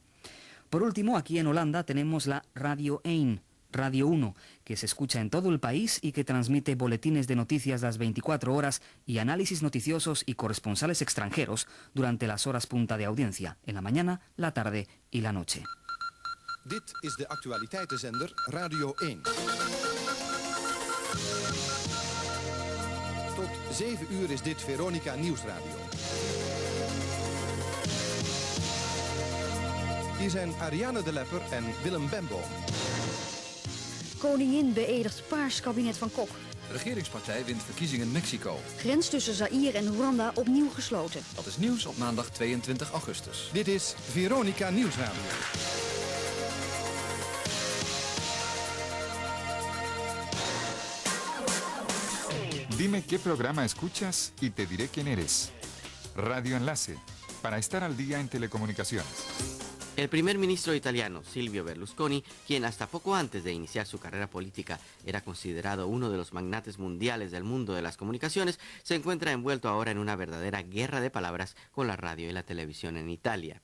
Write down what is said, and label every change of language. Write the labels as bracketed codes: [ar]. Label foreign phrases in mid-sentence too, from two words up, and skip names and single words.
[es] Por último, aquí en Holanda tenemos la Radio 1, Radio 1, que se escucha en todo el país y que transmite boletines de noticias las 24 horas y análisis noticiosos y corresponsales extranjeros durante las horas punta de audiencia, en la mañana, la tarde y la noche. [nl] Dit is de actualiteitenzender Radio 1. Tot 7 uur is dit Veronica Nieuwsradio. Hier zijn Ariane de Lepper en Willem Bembo. Koningin beëdigt paars kabinet van Kok. Regeringspartij wint verkiezingen in Mexico. Grens tussen Zaïre en Rwanda opnieuw gesloten. Dat is nieuws op maandag 22 augustus. Dit is Veronica Nieuwsradio. [es] Dime qué programa escuchas y te diré quién eres. Radio Enlace, para estar al día en telecomunicaciones. El primer ministro italiano, Silvio Berlusconi, quien hasta poco antes de iniciar su carrera política era considerado uno de los magnates mundiales del mundo de las comunicaciones, se encuentra envuelto ahora en una verdadera guerra de palabras con la radio y la televisión en Italia.